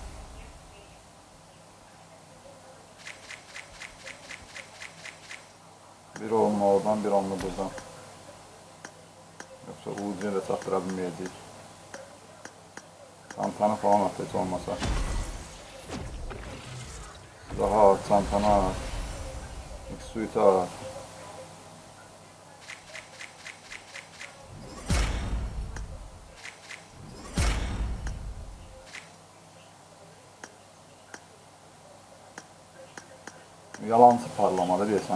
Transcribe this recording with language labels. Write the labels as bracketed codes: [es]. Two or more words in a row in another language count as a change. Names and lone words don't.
[az] Bir onlu oradan, bir onlu buradan. Yoksa Uğurcuya da çatdıra bilməyəcəyik. Çantanı falan at heç olmasa. Daha at, çantana at. Suyu at. Yalancı parlamada deyəsən.